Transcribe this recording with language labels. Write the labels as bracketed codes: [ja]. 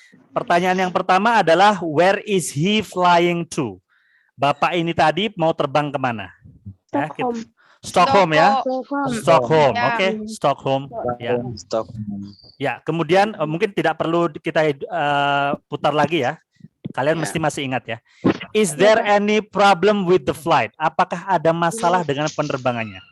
[id] Pertanyaan yang pertama adalah [en] where is he flying to? [id] Bapak ini tadi mau terbang kemana? Stockholm. Stockholm ya. Stockholm, Ya. oke, Stockholm. Ya. Ya, kemudian mungkin tidak perlu kita putar lagi ya. Kalian mesti masih ingat ya. [en] Is there any problem with the flight? [id] Apakah ada masalah dengan penerbangannya?